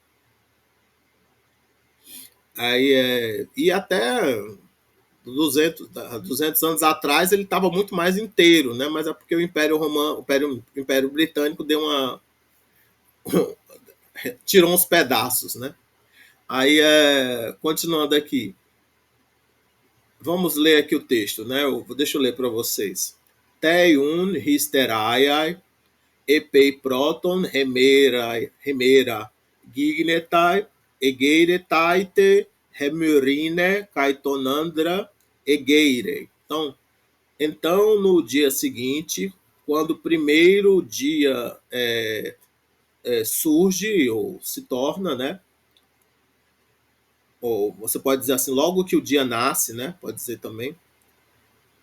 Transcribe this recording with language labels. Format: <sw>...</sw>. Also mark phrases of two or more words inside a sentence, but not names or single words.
<pt>E até 200 anos atrás ele estava muito mais inteiro, né? Mas é porque o Império Romano, o Império Britânico deu tirou uns pedaços, né? Continuando aqui, vamos ler aqui o texto, né? Deixa eu ler para vocês.</pt> <el>Τῇ ὑστεραίῃ, ἐπεὶ πρῶτον ἡμέρα γίγνεται, ἐγείρεταί τε, ἡ γυνὴ καὶ τὸν ἄνδρα ἐγείρει.</el> <pt>Então, no dia seguinte, quando o primeiro dia surge ou se torna, né? Ou você pode dizer assim, logo que o dia nasce, né? Pode dizer também.</pt>